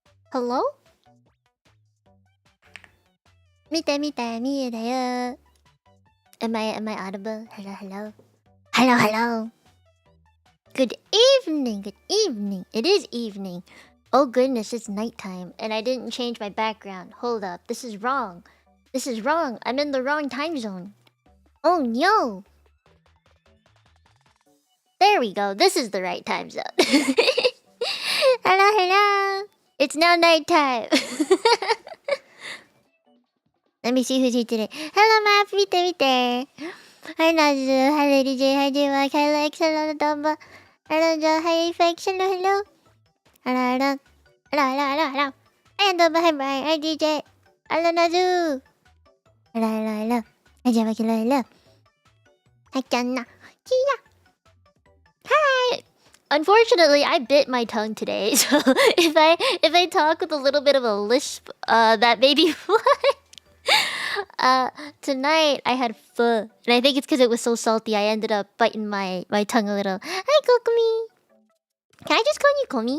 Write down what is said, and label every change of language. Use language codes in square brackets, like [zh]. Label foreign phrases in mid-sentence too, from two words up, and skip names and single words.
[en] Hello? [ja] 見て見て見えたよ. [en] Am I audible? Hello. Good evening. It is evening. Oh goodness, it's nighttime and I didn't change my background. Hold up, this is wrong. I'm in the wrong time zone. Oh no. There we go. This is the right time zone. Hello. It's now nighttime. Let me see who's here today. Hello, Map. Mite. Hi, Nazu. Hello, DJ. Hi, JY. Hello, X. Hello, Dumba. Hello, Joe. Hi, Effects. Hello. Hello. Hi, Dumba. Hi, Brian. Hi, DJ. Hello, Nazu. Hello. Hi, JY. Hello. Hi, Janna. Kia. Hi. Unfortunately, I bit my tongue today, so if I talk with a little bit of a lisp, that may be why. Tonight I had pho, and I think it's because it was so salty. I ended up biting my tongue a little. Hi, Kokomi. Can I just call you Komi?